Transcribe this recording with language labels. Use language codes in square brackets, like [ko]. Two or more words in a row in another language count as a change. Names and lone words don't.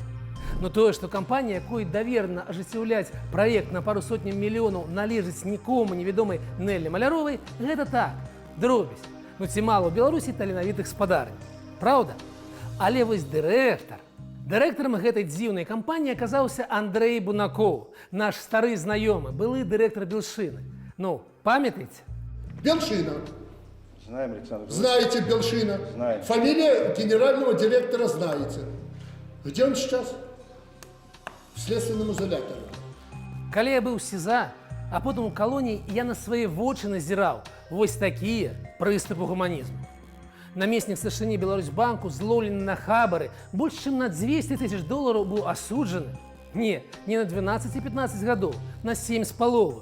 [be] Но тое, што кампанія, якой даверна ажыццяўляць праект на пару сотняў мільёнаў, належыць нікому невядомай Нэллі Маляровай, гэта так, дробязь. Ну ці мала ў Беларусі таленавітых спадарняў. Праўда? Але вось дырэктарам гэтай дзіўнай кампаніі аказаўся Андрэй Бунакоў, наш стары знаёмы, былы дырэктар Белшины. Ну, памятаеце? Белшина. [ru] Знаем, Александр. Знаете Белшина? Знаем. Фамилия генерального директора знаете. Где он сейчас? В следственном изоляторе. [be] Калі я быў СІЗА, а потым у калоніі, я на свае вочы назіраў вось такія прыступы гуманізму. Намеснік старшыні Беларусьбанку, злоўлены на хабары, больш чым на $200 000 быў асуджаны. Не на 12-15 гадоў, на 7,5.